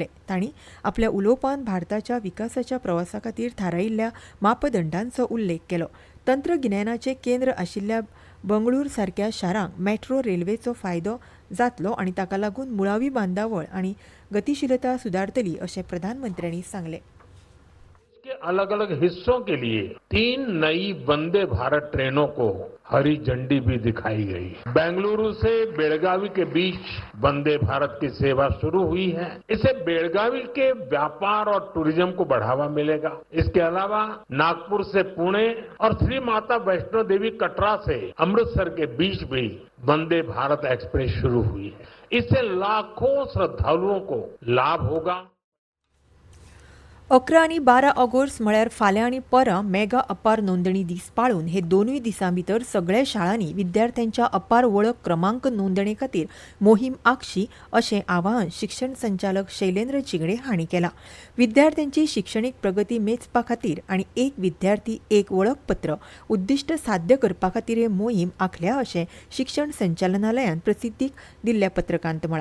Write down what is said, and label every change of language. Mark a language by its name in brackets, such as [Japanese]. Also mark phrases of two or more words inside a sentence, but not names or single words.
[Konkani] तांणी आपल्या उलोवपांत भारताच्या विकासाच्या प्रवासा खातीर थारायिल्ल्या मापदंडांचो उल्लेख केलो. तंत्रगिन्यानाचें केंद्र आशिल्ल्या बंगळूर सारक्या शारांक मेट्रो रेल्वेचो फायदो जातलो आनी ताका लागून मुळावी बांदावळ आनी गतीशीलता सुदारतली अशें प्रधानमंत्र्यांनी सांगलें. [Hindi] के अलग अलग हिस्सों के लिए 3 नई वंदे भारत ट्रेनों को हरी झंडी भी दिखाई गई. बेंगलुरु से बेलगावी के बीच वंदे भारत की सेवा शुरू हुई है. इससे बेलगावी के व्यापार और टूरिज्म को बढ़ावा मिलेगा. इसके अलावा नागपुर से पुणे और श्री माता वैष्णो देवी कटरा से अमृतसर के बीच भी वंदे भारत एक्सप्रेस शुरू हुई है. इससे लाखों श्रद्धालुओं को लाभ होगा. [Konkani] 11 आनी 12 ऑगस्ट म्हळ्यार फाल्यां आनी परां मेगा अपार नोंदणी दीस पाळून हे दोनूय दिसां भितर सगळ्या शाळांनी विद्यार्थ्यांच्या अपार वळख क्रमांक नोंदणे खातीर मोहीम आंखची अशें आवाहन शिक्षण संचालक शैलेंद्र चिगडे हांणी केलां. विद्यार्थ्यांची शिक्षणीक प्रगती मेजपा खातीर आनी एक विद्यार्थी एक वळखपत्र उद्दिश्ट साध्य करपा खातीर हे मोहीम आंखल्या अशें शिक्षण संचालनालयान प्रसिद्धीक दिल्ल्या पत्रकांत म्हळां.